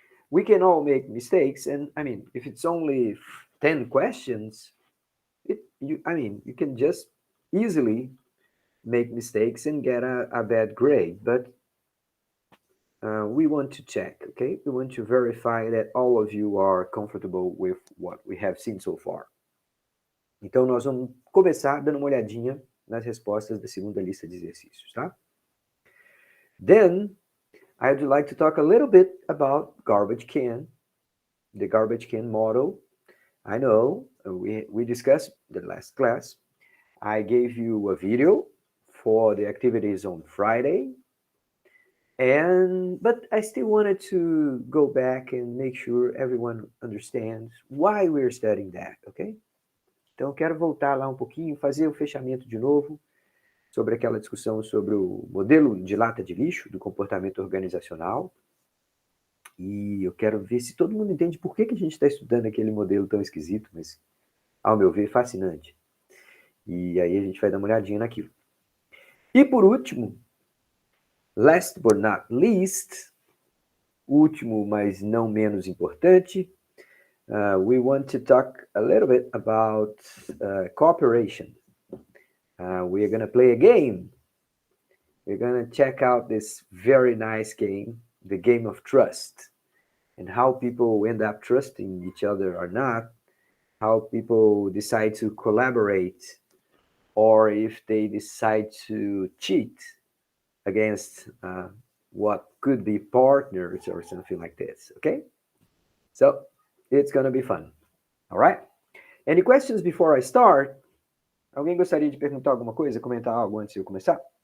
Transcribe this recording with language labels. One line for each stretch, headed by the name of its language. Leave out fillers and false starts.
English: We can all make mistakes, and I mean, if it's only 10 questions, you can just easily make mistakes and get a bad grade. But we want to check, okay? We want to verify that all of you are comfortable with what we have seen so far.
Portuguese: Então, nós vamos começar dando uma olhadinha nas respostas da segunda lista de exercícios, tá?
English: Then, I'd like to talk a little bit about garbage can, the garbage can model. I know we discussed the last class. I gave you a video for the activities on Friday, but I still wanted to go back and make sure everyone understands why we're studying that, okay?
Portuguese: Então, quero voltar lá um pouquinho, fazer o fechamento de novo sobre aquela discussão sobre o modelo de lata de lixo do comportamento organizacional. E eu quero ver se todo mundo entende por que a gente está estudando aquele modelo tão esquisito, mas, ao meu ver, fascinante. E aí a gente vai dar uma olhadinha naquilo. E por último,
English: last but not least,
Portuguese: último, mas não menos importante,
English: we want to talk a little bit about cooperation. We are going to play a game. We're going to check out this very nice game, the game of trust, and how people end up trusting each other or not, how people decide to collaborate, or if they decide to cheat against what could be partners or something like this, okay? So it's going to be fun, all right? Any questions before I start?
Portuguese: Alguém gostaria de perguntar alguma coisa, comentar algo antes de eu começar?